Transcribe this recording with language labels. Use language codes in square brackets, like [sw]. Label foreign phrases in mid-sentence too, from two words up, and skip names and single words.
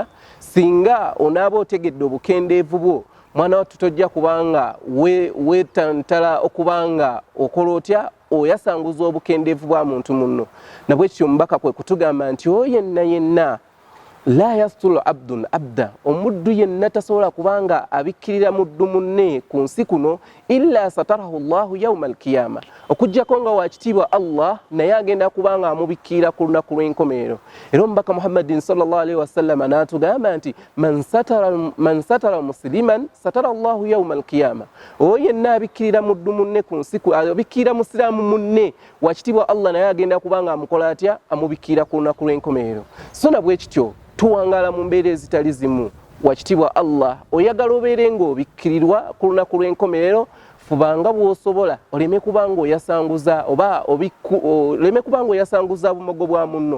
[lg] Singa onaaba otegedde obukendeevu bwo mwana wattu tojja kubanga weetantala okubanga okola otya oyasanguza obukendeevu bwa muntu munno. Nabwe kityo omubaka kwe kutugamba nti oyo yenna [ar] لا يستر عبد عبدا, [lg] omuddu yenna tasobola kubanga abikkirira muddu munne ku nsi kuno [ar] إلا ستره الله يوم القيامة, [lg] okuggyako nga wakitiibwa Allah naye agenda kubanga amubikkirira ku lunaku lw'enkomerero. Era omubaka Muhammadin [ar] صلى الله عليه وسلم [lg] n'atugamba nti [ar] من ستر مسلما ستره الله يوم القيامة, [lg] oyo yenna abikkirira muddu munne ku nsi abikkirira musiraamu munne wakitiibwa Allah naye agenda kubanga amukola atya amubikkirira ku lunaku lw'enkomerero. So nabwe kityo tuwangaala mu mbeera ezitali zimu. Wakitiibwa Allah oyagala obeere ng'obikkirirwa ku lunaku lw'enkomerero, fubanga bw'osobola oleme kubanga oyasanguza oba oleme kubanga oyasanguza bumogo bwa munno.